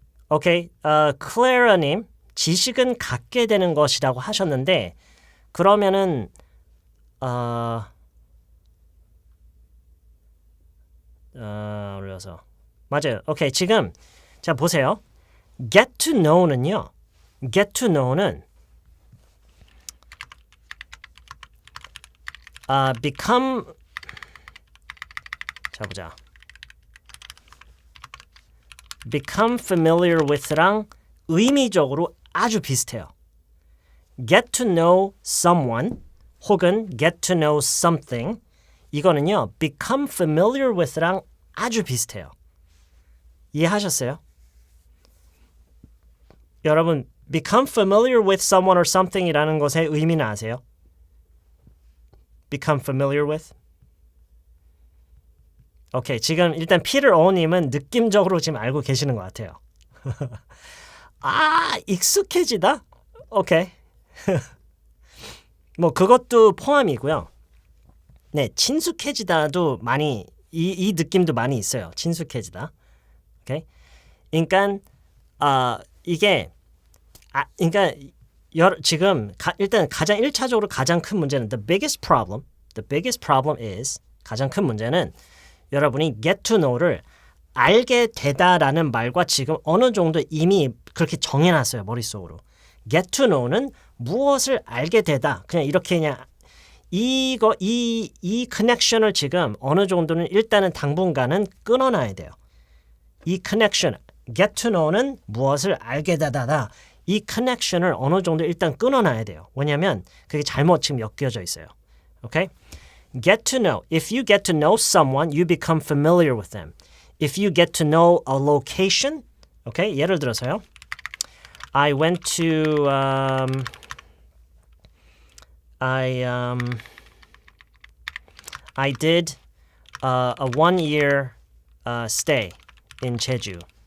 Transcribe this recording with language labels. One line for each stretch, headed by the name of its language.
Korean: 오케이, 클레라님, 지식은 갖게 되는 것이라고 하셨는데 그러면은 올려서 맞아요. 오케이, 지금 자 보세요. get to know는요. get to know는 become 자 보자. become familiar with랑 의미적으로 아주 비슷해요. get to know someone 혹은 get to know something 이거는요. become familiar with랑 아주 비슷해요. 이해하셨어요? 여러분, become familiar with someone or something이라는 것의 의미는 아세요? become familiar with? 오케이, 지금 일단 피터 오님은 느낌적으로 지금 알고 계시는 것 같아요. 익숙해지다? 오케이. 뭐 그것도 포함이고요. 네, 친숙해지다도 많이 이 느낌도 많이 있어요. 친숙해지다. 오케이. 그러니까 이게 그러니까 지금 일단 가장 1차적으로 가장 큰 문제는
English: the biggest problem is
Korean: 가장 큰 문제는 여러분이 get to know를 알게 되다라는 말과 지금 어느 정도 이미 그렇게 정해놨어요. 머릿속으로. get to know는 무엇을 알게 되다. 그냥 이렇게 그냥 이 커넥션을 지금 어느 정도는 일단은 당분간은 끊어놔야 돼요. 이 커넥션, get to know는 무엇을 알게 되다다. 이 커넥션을 어느 정도 일단 끊어놔야 돼요. 왜냐하면 그게 잘못 지금 엮여져 있어요. 오케이? Get to know.
English: If you get to know someone, you become familiar with them. If you get to know a location, okay?
Korean: 예를 들어서요.
English: I went to I did a 1-year stay in Jeju.